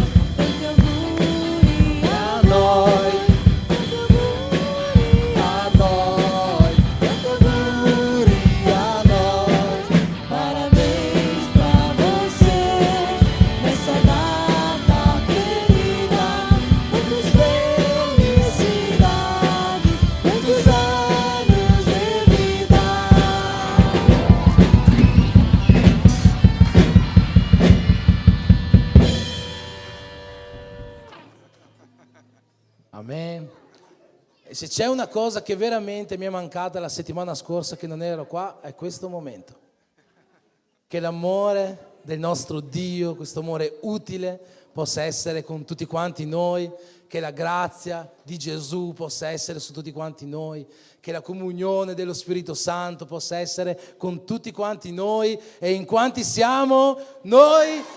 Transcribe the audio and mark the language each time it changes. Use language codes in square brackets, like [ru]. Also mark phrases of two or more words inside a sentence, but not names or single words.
[it] tanti auguri a noi, tanti auguri a noi, tanti auguri a noi. [pt] Parabéns pra vocês nessa data querida, muitas felicidades, muitos anos de vida. Amen. [it] E se c'è una cosa che veramente mi è mancata la settimana scorsa che non ero qua, è questo momento. Che l'amore del nostro Dio, questo amore utile, possa essere con tutti quanti noi, che la grazia di Gesù possa essere su tutti quanti noi, che la comunione dello Spirito Santo possa essere con tutti quanti noi, e in quanti siamo?